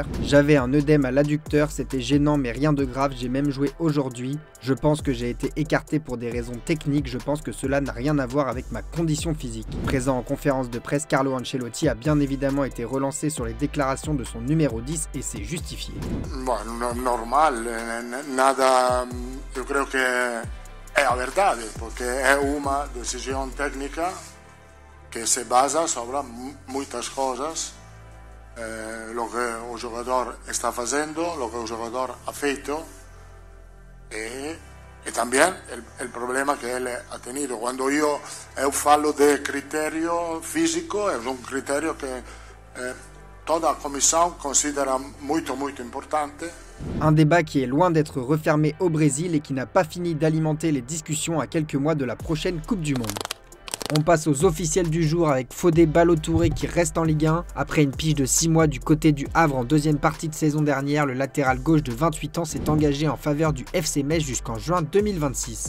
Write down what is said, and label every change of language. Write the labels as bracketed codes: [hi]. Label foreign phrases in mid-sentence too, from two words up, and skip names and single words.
[fr] J'avais un œdème à l'adducteur, c'était gênant mais rien de grave, j'ai même joué aujourd'hui. Je pense que j'ai été écarté pour des raisons techniques, je pense que cela n'a rien à voir avec ma condition physique. Présent en conférence de presse, Carlo Ancelotti a bien évidemment été relancé sur les déclarations de son numéro 10 et s'est justifié. Bon, [es] normal, nada, yo creo que [pt] è la verdade, [es] porque è una decisión técnica que se basa sobre muchas cosas. Lo que [pt] o jogador está fazendo, [es] lo que [pt] o jogador ha feito e também o problema que ele [es] ha tenido. [pt] Quando eu falo de critério físico, é critério que toda a comissão considera muito importante. [fr] Un débat qui est loin d'être refermé au Brésil et qui n'a pas fini d'alimenter les discussions à quelques mois de la prochaine Coupe du Monde. On passe aux officiels du jour avec Fodé Ballo-Touré qui reste en Ligue 1. Après une pige de 6 mois du côté du Havre en deuxième partie de saison dernière, le latéral gauche de 28 ans s'est engagé en faveur du FC Metz jusqu'en juin 2026.